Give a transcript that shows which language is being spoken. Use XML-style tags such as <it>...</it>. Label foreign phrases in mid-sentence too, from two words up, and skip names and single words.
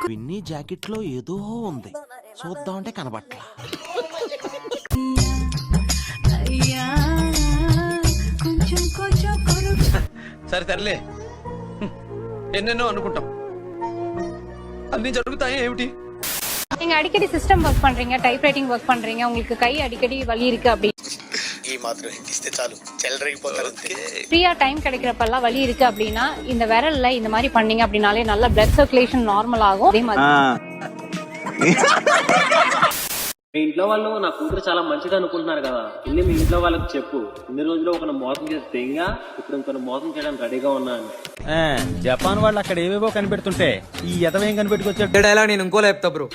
<te>విన్నీ జాకెట్ లో ఏదో ఉంది, చూద్దామంటే కనబట్లా. అయ్యా కొంచెం కొంచెం కొరకు. సరే తరలే, ఎన్నెన్నో అనుకుంటాం, అన్ని జరుగుతాయి ఏమిటి?</te> <ta>நீங்க அடிக்கடி</ta> <en>system work</en> <ta>பண்றீங்க,</ta> <en>type writing work</en> <ta>பண்றீங்க, உங்களுக்கு கை அடிக்கடி வலி இருக்கு அப்படி</ta> <te>ఈ మాత్రం ఇస్తే చాలు చెలరేగిపోతారు.</te> <ta>ஃப்ரீயா டைம் கிடைக்கிறப்பெல்லாம் வலி இருக்கு அப்படின்னா இந்த விரல்ல இந்த மாதிரி பண்ணீங்க அப்படின்னாலே நல்ல</ta> <en>blood circulation normal</en> <ta>ஆகும். அதே மாதிரி</ta> <te>మీ ఇంట్లో వాళ్ళు నా కూతురు చాలా మంచిది అనుకుంటున్నారు కదా, వెళ్ళి మీ ఇంట్లో వాళ్ళకి చెప్పు, ఇన్ని రోజులు ఒక మోసం చేస్తే ఇప్పుడు ఇంకొక మోసం చేయడానికి రెడీగా ఉన్నాను. జపాన్ వాళ్ళు అక్కడ ఏవేవో కనిపెడుతుంటే ఈ ఎదవేం కనిపెట్టుకొచ్చాడు. డైలాగ్ నేను ఇంకోలా చెప్తా బ్రో.</te>